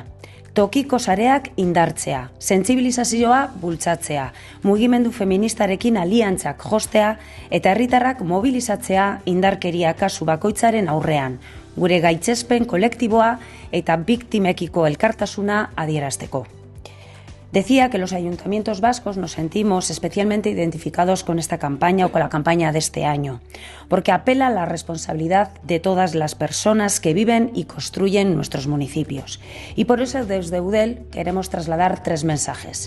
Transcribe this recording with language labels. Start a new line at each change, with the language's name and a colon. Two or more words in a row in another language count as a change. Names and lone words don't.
Basque: Tokiko sareak indartzea, sentsibilizazioa bultzatzea, mugimendu feministarekin aliantzak jostea eta herritarrak mobilizatzea indarkeria kasu bakoitzaren aurrean, gure gaitzespen kolektiboa eta biktimekiko elkartasuna adierazteko.
Spanish: Decía que los ayuntamientos vascos nos sentimos especialmente identificados con esta campaña o con la campaña de este año, porque apela a la responsabilidad de todas las personas que viven y construyen nuestros municipios. Y por eso desde Eudel queremos trasladar 3 mensajes.